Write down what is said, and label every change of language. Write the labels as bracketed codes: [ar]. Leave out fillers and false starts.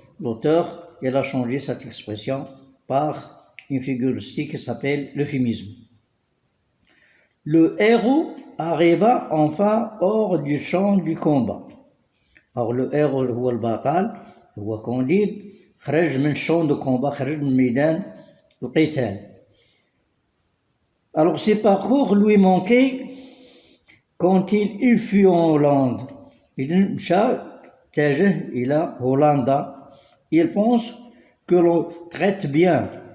[fr] L'auteur, il a changé cette expression par une figure qui s'appelle l'euphémisme. Le héros arriva enfin hors du champ du combat. Alors le héros [ar] هو البطل هو كونديد خرج من [fr] champ de combat [ar] خرج من ميدان القتال. [fr] Alors ces parcours lui manquaient quand il fut en Hollande. [ar] Il مشى اتجه إلى هولندا. [fr] Il pense que l'on traite bien.